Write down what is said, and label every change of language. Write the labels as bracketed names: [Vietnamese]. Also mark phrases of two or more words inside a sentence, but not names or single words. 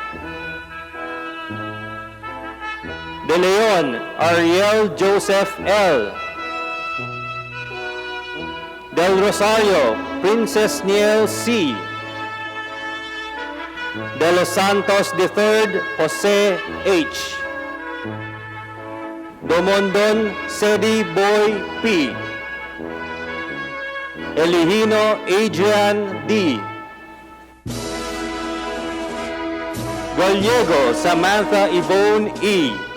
[English] De Leon Ariel Joseph L. Del Rosario Princess Niel C. De Los Santos III Jose H. Domondon Sedi Boy P. Elihino Adrian D. Gallego Samantha Yvonne E.